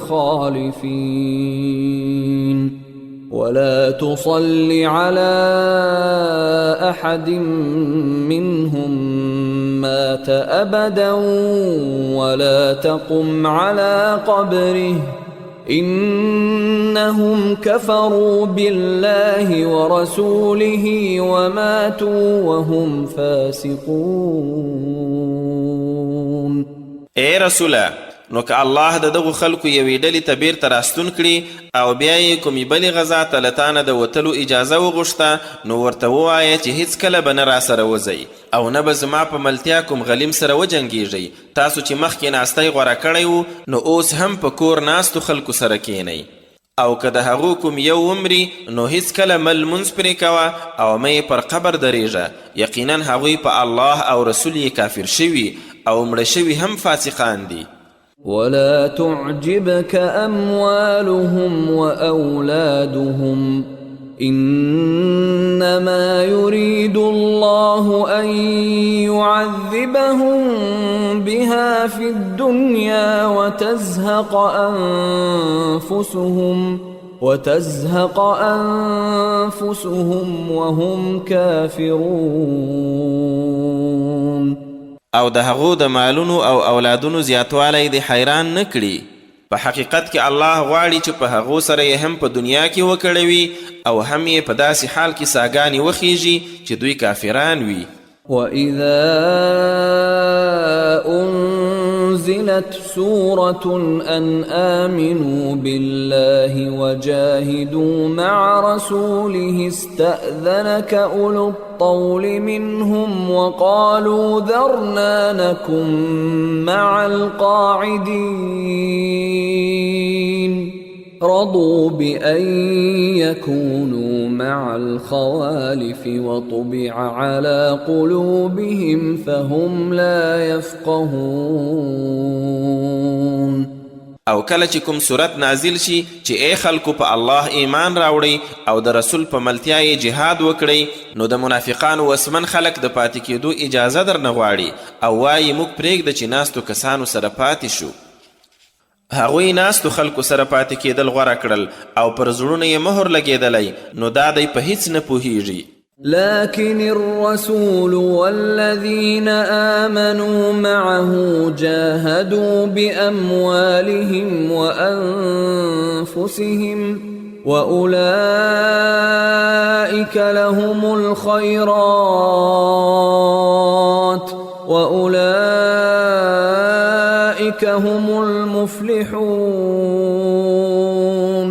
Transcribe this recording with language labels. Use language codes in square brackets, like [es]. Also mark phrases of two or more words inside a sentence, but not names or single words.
[ar] الخالفين ولا تصل على أحد منهم مات أبدا ولا تقم على قبره إنهم كفروا بالله ورسوله وماتوا وهم فاسقون. [ps] اے رسوله نو که الله د دغو خلکو یوې ډلې ته بیرته راستون کړي او بیا یې کومې بلې غذا ته له تانه د وتلو اجازه وغوښته نو ورته ووایه چې هیڅکله به نه راسره وځئ او نه به زما په ملتیا کوم غلیم سره وجنګیږئ. تاسو چې مخکې ناستی غوره کړی و نو اوس هم په کور ناستو خلکو سره کینئ او که د هغو کوم یو ومري نو هیڅکله مه لمونځ پرې کوه او مه یې پر قبر درېږه. یقینا هغوی په الله او رسول یې کافر شوي او مړه شوي هم فاسقان دي. [ar] ولا تعجبك أموالهم وأولادهم إنما يريد الله أن يعذبهم بها في الدنيا وتزهق أنفسهم وهم كافرون. [ps] او د هغو د مالونو او اولادونو زیاتوالی د حیران نه کړي. په حقیقت کې الله غواړي چې په هغو سره یې هم په دنیا کې وکړوي او هم یې په داسې حال کې ساګانې وخیږي چې دوی کافران وي. [ar] وَإِذَا أُنزِلَتْ سُورَةٌ أَنْ آمِنُوا بِاللَّهِ وَجَاهِدُوا مَعَ رَسُولِهِ اسْتَأْذَنَكَ أُولُو الطَّوْلِ مِنْهُمْ وَقَالُوا ذَرْنَا نَكُن مَّعَ الْقَاعِدِينَ رضوا بأن يكونوا مع الخوالف وطبع على قلوبهم فهم لا يفقهون. [ps] او کله چې کوم صورت نازل شي چې ای خلکو په الله ایمان راوړئ او د رسول په ملتیا یې جهاد وکړئ نو د منافقانو وسمن خلک د پاتې کېدو اجازه در نه غواړي او وایي موږ پرېږده چې ناستو کسانو سره پاتې شو. هغوی ناستو خلکو سره پاتې کېدل غوره کړل او پر زړونو یې مهر لګېدلی نو دا دی په هیڅ نه پوهیږي. [ar] لكن الرسول والذين آمنوا معه جاهدوا بأموالهم وأنفسهم وأولئك لهم الخيرات وأولئك هم المفلحون.